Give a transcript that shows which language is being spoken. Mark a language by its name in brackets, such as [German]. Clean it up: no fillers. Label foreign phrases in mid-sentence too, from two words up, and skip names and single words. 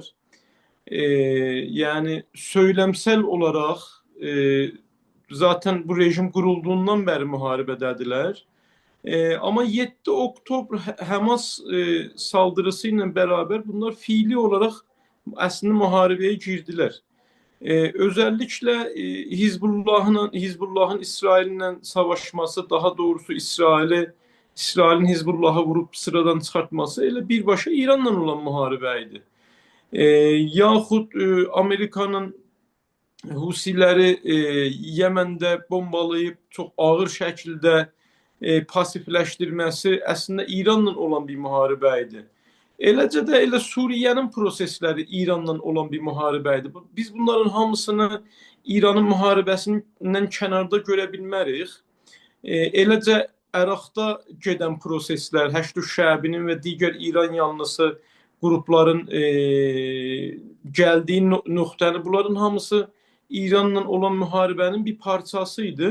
[Azerbaijani] E, Yəni [Turkish] söyləmsel olaraq zaten [Azerbaijani] bu rejim qurulduğundan bəri müharibədədirlər. Amma 7 oktyabr Həmas saldırısı ilə bərabər bunlar fiili olaraq əslində müharibəyə girdilər. [Turkish] Özellikle Hizbullah'ın İsrail'le savaşması, daha doğrusu İsrail'in Hizbullah'ı vurup sıradan çıkartması ile birbaşa İran'la olan muharebeydi. [Azerbaijani] Yaxud Amerika'nın Husiləri [Turkish] Yemen'de bombalayıp çok ağır şekilde [Azerbaijani] pasifləşdirməsi əslində İranla olan bir müharibə idi. Eləcə də elə Suriyenin prosesləri İranla olan bir müharibə idi. Biz bunların hamısını İranın müharibəsindən kənarda görə bilmərik. Eləcə Əraqda gedən proseslər, Həşd Şəbinin və digər İran yanlısı qrupların gəldiyi nöqtəni, bunların hamısı İranla olan müharibənin bir parçası idi.